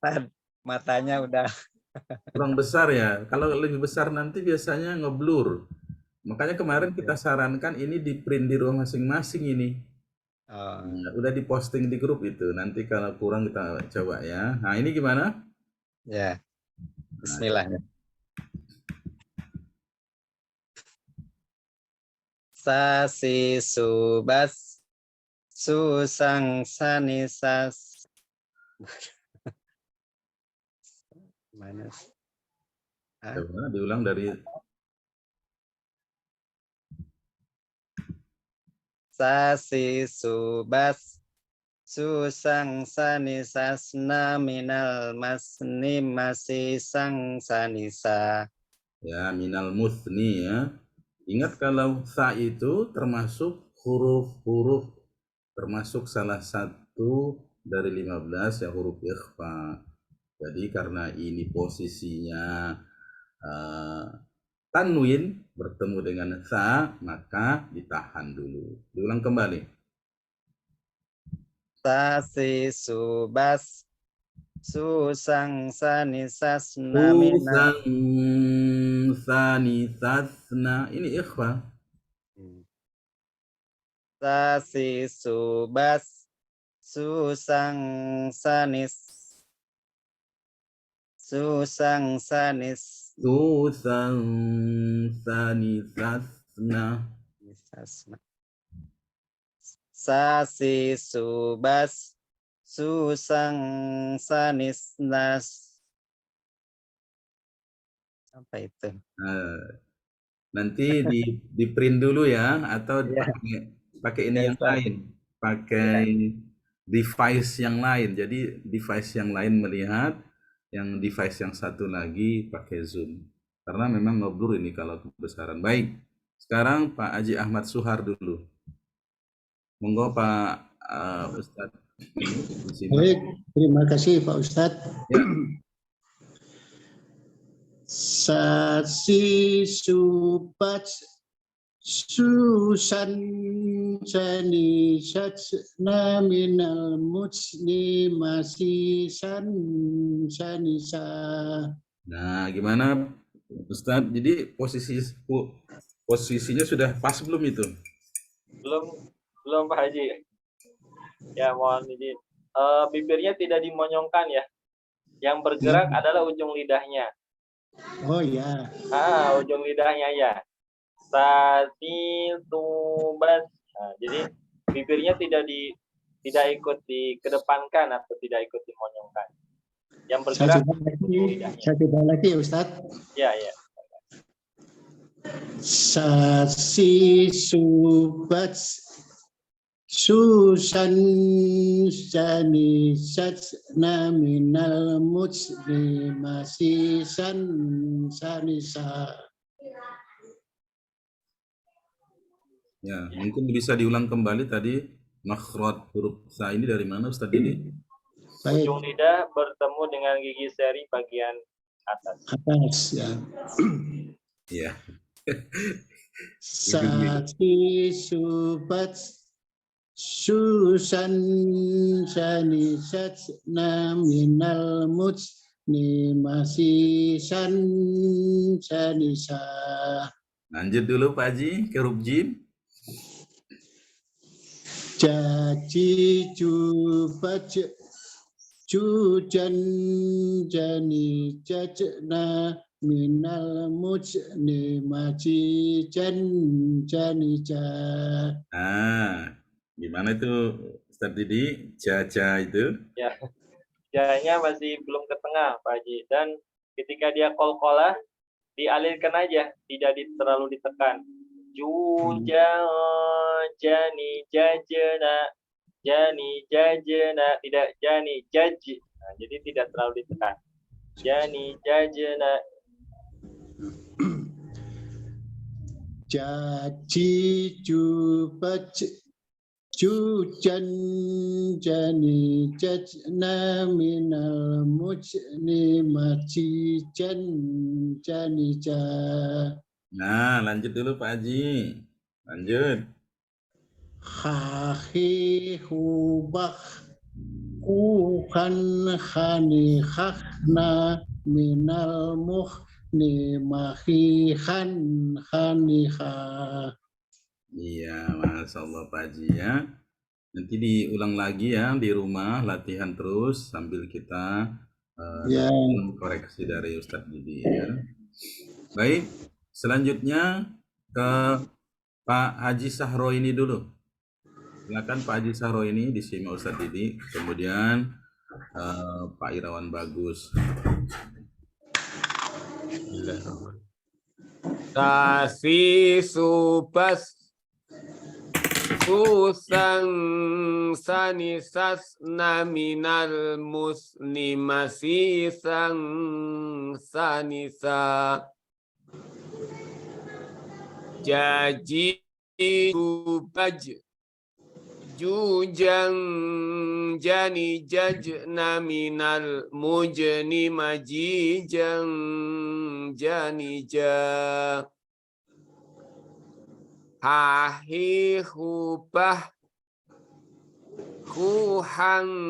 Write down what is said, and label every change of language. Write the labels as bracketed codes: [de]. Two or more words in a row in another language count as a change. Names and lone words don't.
[id] Matanya udah Kurang besar ya. Kalau lebih besar nanti biasanya ngeblur. Makanya kemarin kita sarankan ini di print di rumah masing-masing ini. Oh, Nah, udah diposting di grup itu. Nanti kalau kurang kita coba ya. Nah, ini gimana? ya. Bismillah. [ar] ثاثي ثوبث ثوثان ثانيثث. [id] Mana? Coba diulang dari [ar] ثاثي ثوبث ثوثان ثانيثث نا من المثني ماثي ثان ثانيثا. يا من المثني يا. [id] Ingat kalau sa itu termasuk huruf-huruf, termasuk salah satu dari 15 ya huruf ikhfa. Jadi karena ini posisinya tanwin bertemu dengan sa, maka ditahan dulu. Diulang kembali. [ar] ثاثي ثوبث ثوثان ثانيثث نا من ال. ثوثان ثانيثثنا, ini ikhfa. ثاثي ثوبث ثوثان ثانيث ثوثان ثانيث ثوثان ثانيثثنا. ثاثي ثوبث ثوثان ثانيثنث. [id] Apa itu? Nanti di print dulu ya, atau pakai ini yang lain, pakai device yang lain. Jadi device yang lain melihat, yang device yang satu lagi pakai Zoom. Karena memang ngeblur ini kalau kebesaran. Baik, sekarang Pak Haji Ahmad Suhar dulu. Monggo Pak Ustadz. Baik, terima kasih Pak Ustadz. Ya. [ar] ثاثي ثوبث ثوثان ثاني ثثنا من المثني ماثي ثانيثا. [id] Nah, gimana Ustadz? Jadi posisinya sudah pas belum itu? Belum Pak Haji. Ya mohon izin. Bibirnya tidak dimonyongkan ya. Yang bergerak adalah ujung lidahnya. Oh ya. Ujung lidahnya ya. [ar] ثاثي ثوبث. [id] Nah, jadi bibirnya tidak ikut dikedepankan atau tidak ikut dimonyongkan. Yang bergerak ujung lidahnya. Saya coba lagi Ustadz. Ya. [ar] ثاثي ثوبث ثوثان ثاني ثثنا من المثني ماثي ثانيثا. [id] Ya, mungkin bisa diulang kembali tadi makhraj huruf sa ini dari mana Ustadz ini? Ujung lidah bertemu dengan gigi seri bagian atas. Atas ya. Iya. [ar] ثاثي ثوبث ثوثان ثاني ثثنا من المثني ماثي ثانيثا. [id] Lanjut dulu Pak Haji ke huruf jim. [ar] جاجي جوبج جوجان جاني ججنا من المثني ماجي جاني جا. [id] Gimana itu Ustadz Didi? Jaja itu? Ya, janya masih belum ke tengah Pak Haji. Dan ketika dia qalqalah dialirkan aja, tidak terlalu ditekan. [ar] جوجا جاني ججنا [id] tidak [ar] جاني جج. [id] Nah, jadi tidak terlalu ditekan. [ar] جاني ججنا. جاجي جوبج جوجان جاني ججنا من المثني ماجي جاني جا. [id] Nah, lanjut dulu Pak Haji. Lanjut. [ar] حاحي حوبح حوحان حاني ححنا من المحني ماحي حاني حا. [id] Iya, [ar] ما شاء الله [id] Pak Haji ya. Nanti diulang lagi ya di rumah, latihan terus sambil kita Ya. koreksi dari Ustadz Didi ya. Baik, selanjutnya ke Pak Haji Sahro ini dulu. Silakan Pak Haji Sahro ini disimak Ustadz Didi, kemudian Pak Irawan Bagus. [ar] ثاثي ثوبث ثوثان ثانيثث نا من المثني ماثي ثان ثانيثا جاجي جوبج جوجان جاني جج نا من المجني ماجي جان جاني جا حاحي حوبح حوحان